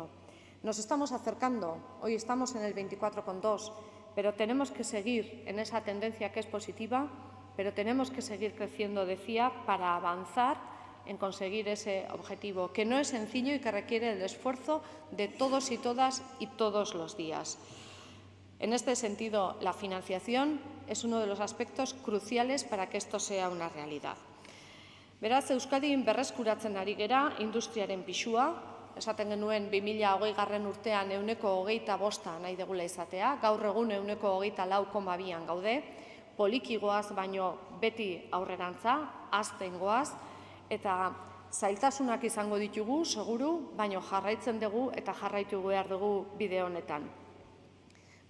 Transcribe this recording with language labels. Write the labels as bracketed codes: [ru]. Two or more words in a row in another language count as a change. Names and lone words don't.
[es] Nos estamos acercando, hoy estamos en el 24,2%, pero tenemos que seguir en esa tendencia que es positiva, pero tenemos que seguir creciendo, decía, para avanzar en conseguir ese objetivo, que no es sencillo y que requiere el esfuerzo de todos y todas y todos los días. En este sentido, la financiación es uno de los aspectos cruciales para que esto sea una realidad. [eu] Beraz, Euskadin berreskuratzen ari gera industriaren pisua, esaten genuen 2020 urtean 25% nahi degula izatea, gaur egun 24,2 gaude, poliki goaz baino beti aurrerantza, hazten goaz, eta zailtasunak izango ditugu, seguru, baino jarraitzen dugu eta jarraitu behar dugu bide honetan.